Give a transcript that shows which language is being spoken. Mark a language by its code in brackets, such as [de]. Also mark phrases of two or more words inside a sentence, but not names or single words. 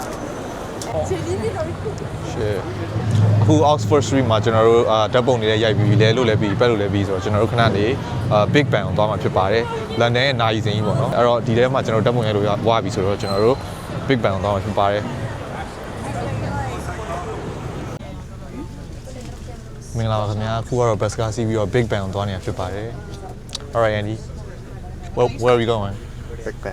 [my] ရှေ့အခု Oxford Street မှာကျွန်တော်တို့ဓာတ်ပုံတွေလည်းရိုက်ပြီးလဲလို့လည်းပြီးပတ်လို့လည်းပြီးဆိုတော့ကျွန်တော်တို့ခဏနေ Big Bang ကိုသွားမှာဖြစ်ပါတယ်လန်ဒန်ရဲ့နိုင်စင်ကြီးပေါ့နော်အဲ့တော့ဒီထဲမှာကျွန်တော်ဓာတ်ပုံရိုက်လို့ဝါပြီဆိုတော့ကျွန်တော်တို့ Big Bang ကိုသွားမှာဖြစ်ပါတယ်မင်္ဂလာပါခင်ဗျာအခုကတော့ bus ကားစီးပြီးတော့ Big Bang ကိုသွားနေတာဖြစ်ပါတယ် [en] Alright Andy where are we going Big Bang.